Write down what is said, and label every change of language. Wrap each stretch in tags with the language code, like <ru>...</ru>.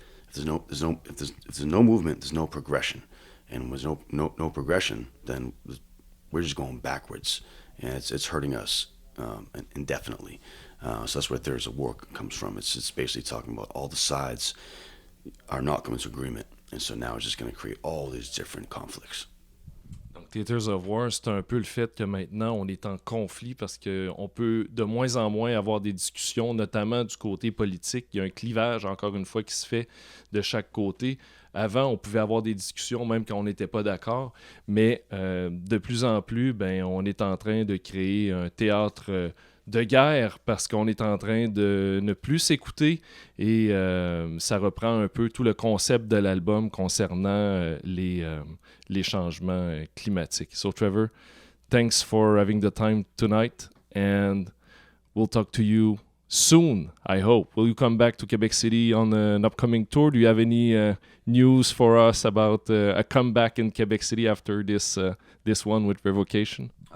<en>If there's no movement, there's no progression, and when there's no progression, then we're just going backwards, and it's hurting us indefinitely. So that's where There's a War comes from. It's basically talking about all the sides are not coming to agreement, and so now it's just going to create all these different conflicts.</en> <fr>Donc, Theaters of War, c'est un peu le fait que maintenant, on est en conflit parce qu'on peut de moins en moins avoir des discussions, notamment du côté politique. Il y a un clivage, encore une fois, qui se fait de chaque côté. Avant, on pouvait avoir des discussions même quand on n'était pas d'accord, mais de plus en plus, on est en train de créer un théâtre de guerre parce qu'on est en train de ne plus s'écouter et ça reprend un peu tout le concept de l'album concernant les changements climatiques.</fr> <en>So Trevor, thanks for having the time tonight and we'll talk to you soon, I hope. Will you come back to Quebec City on an upcoming tour? Do you have any news for us about a comeback in Quebec City after this one with Revocation?</en>